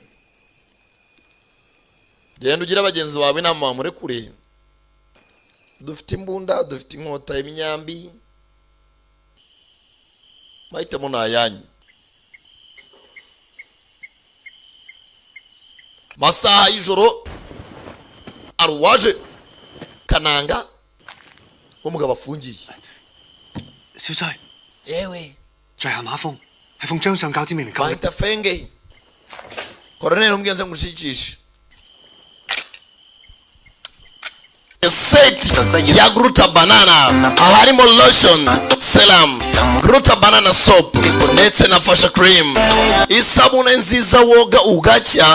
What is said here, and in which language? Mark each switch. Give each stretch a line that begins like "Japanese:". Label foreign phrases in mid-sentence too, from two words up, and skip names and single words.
Kinyarwanda: genda ugire abagenzi bawe inama bamurekure dufite imbunda dufite inkota imyambi mahitamo ni ayanyu masaha y'ijoro hari uwaje Kananga umugabo afungiye
Cantonese: 小妻，
Kinyarwanda: yewe
Cantonese: 在下馬峰，係奉張上教之命嚟救你。
Kinyarwanda: bahita fenge koroneli umgenze ngushikishe seti ya Gruta Banana harimo
English: lotion serum
Kinyarwanda: Gruta Banana soap ndetse na fasha cream isabune nziza woga ugacya